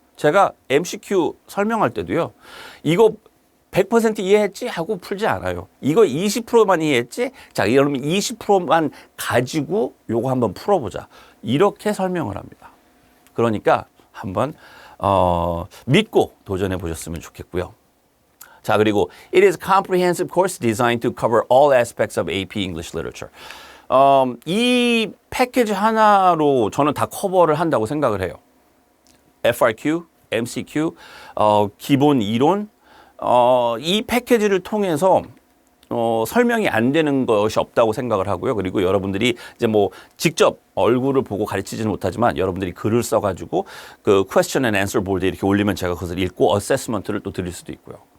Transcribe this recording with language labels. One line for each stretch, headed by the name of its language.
Korean: 제가 MCQ 설명할 때도요. 이거 100% 이해했지? 하고 풀지 않아요. 이거 20%만 이해했지? 자, 그러면 20%만 가지고 요거 한번 풀어보자. 이렇게 설명을 합니다. 그러니까 한번 믿고 도전해 보셨으면 좋겠고요. 자, 그리고
English: it is a comprehensive course designed to cover all aspects of AP English literature.
Korean: 이 패키지 하나로 저는 다 커버를 한다고 생각을 해요. FRQ, MCQ, 기본 이론, 이 패키지를 통해서 설명이 안 되는 것이 없다고 생각을 하고요. 그리고 여러분들이 이제 뭐 직접 얼굴을 보고 가르치지는 못하지만 여러분들이 글을 써가지고 그
English: question and answer
Korean: 보드에 이렇게 올리면 제가 그것을 읽고 어세스먼트를 또 드릴 수도 있고요.